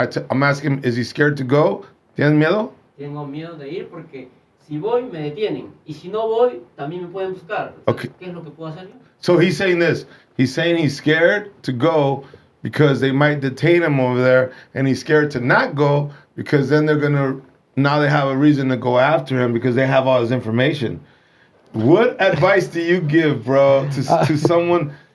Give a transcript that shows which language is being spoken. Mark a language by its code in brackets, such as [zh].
[en] I'm asking, is he scared to go? [es] ¿Tienes miedo? Tengo miedo de ir porque si voy me detienen y si no voy también me pueden buscar. Okay. ¿Qué es lo que puedo hacer yo? [en] So he's saying this. He's saying he's scared to go because they might detain him over there, and he's scared to not go because then now they have a reason to go after him because they have all his information. What advice do you give, bro, to someone?